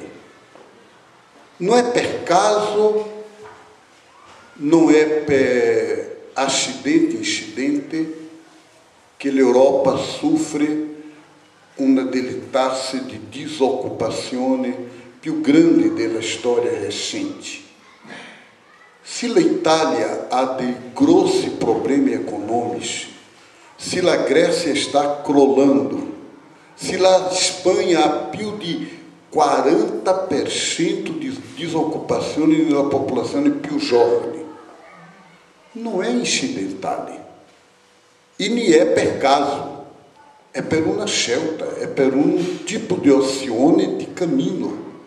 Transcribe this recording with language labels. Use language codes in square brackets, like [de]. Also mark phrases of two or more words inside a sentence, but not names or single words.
[it] Non è per caso, non è per incidente che l'Europa soffre una delle tasse di disoccupazione più grandi della storia recente. Se l'Italia ha dei grossi problemi econômicos, se la Grécia está crollando, se la Espanha ha più di 40% di disoccupazione nella popolazione più giovane, non è incidentale e nem è per caso. È per una scelta, è per un tipo di azione di cammino.